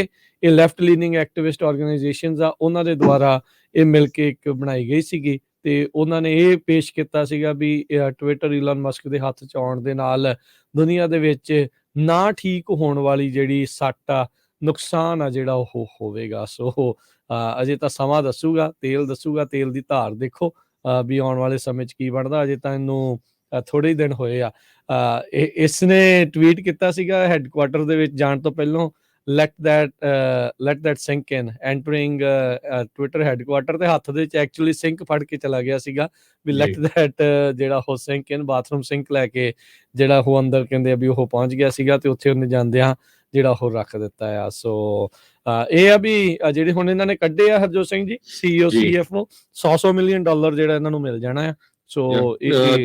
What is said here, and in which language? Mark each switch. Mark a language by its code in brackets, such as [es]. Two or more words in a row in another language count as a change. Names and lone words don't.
[pa] ਇਹ [en] left leaning activist organisations [pa] ਆ ਉਹਨਾਂ ਦੇ ਦੁਆਰਾ ਇਹ ਮਿਲ ਕੇ ਇੱਕ ਬਣਾਈ ਗਈ ਸੀਗੀ ਤੇ ਉਹਨਾਂ ਨੇ ਇਹ ਪੇਸ਼ ਕੀਤਾ ਸੀਗਾ ਵੀ ਟਵਿੱਟਰ ਇਲਨ ਮਸਕ ਦੇ ਹੱਥ 'ਚ ਆਉਣ ਦੇ ਨਾਲ ਦੁਨੀਆ ਦੇ ਵਿੱਚ ਨਾ ਠੀਕ ਹੋਣ ਵਾਲੀ ਜਿਹੜੀ ਸੱਟ ਆ, ਨੁਕਸਾਨ ਆ ਜਿਹੜਾ ਉਹ ਹੋਵੇਗਾ। ਸੋ ਅਜੇ ਤਾਂ ਸਮਾਂ ਦੱਸੂਗਾ, ਤੇਲ ਦੱਸੂਗਾ, ਤੇਲ ਦੀ ਧਾਰ ਦੇਖੋ ਵੀ ਆਉਣ ਵਾਲੇ ਸਮੇਂ 'ਚ ਕੀ ਬਣਦਾ। ਅਜੇ ਤਾਂ ਇਹਨੂੰ ਥੋੜ੍ਹੇ ਹੀ ਦਿਨ ਹੋਏ ਆ। ਇਸ ਨੇ ਟਵੀਟ ਕੀਤਾ ਸੀਗਾ ਹੈੱਡਕੁਆਟਰ ਦੇ ਵਿੱਚ ਜਾਣ ਤੋਂ ਪਹਿਲਾਂ, [en] let that sink in, entering [pa] ਟਵਿੱਟਰ ਹੈੱਡਕੁਆਟਰ, ਤੇ ਹੱਥ ਦੇ ਵਿੱਚ ਐਕਚੁਅਲੀ ਸਿੰਕ ਫੜ ਕੇ ਚਲਾ ਗਿਆ ਸੀਗਾ ਵੀ [en] let that [pa] ਜਿਹੜਾ ਉਹ [en] sink in, bathroom sink [pa] ਲੈ ਕੇ ਜਿਹੜਾ ਉਹ ਅੰਦਰ ਕਹਿੰਦੇ ਆ ਵੀ ਉਹ ਪਹੁੰਚ ਗਿਆ ਸੀਗਾ ਤੇ ਉੱਥੇ ਉਹਨੇ ਜਾਂਦਿਆਂ ਜਿਹੜਾ ਉਹ ਰੱਖ ਦਿੱਤਾ ਆ। ਸੋ ਇਹ ਆ ਵੀ ਜਿਹੜੇ ਹੁਣ ਇਹਨਾਂ ਨੇ ਕੱਢੇ ਆ ਹਰਜੋਤ ਸਿੰਘ ਜੀ [en] CEO CFO [pa] $100 ਮਿਲੀਅਨ ਜਿਹੜਾ ਇਹਨਾਂ ਨੂੰ ਮਿਲ ਜਾਣਾ ਆ। ਸੋ ਇਹ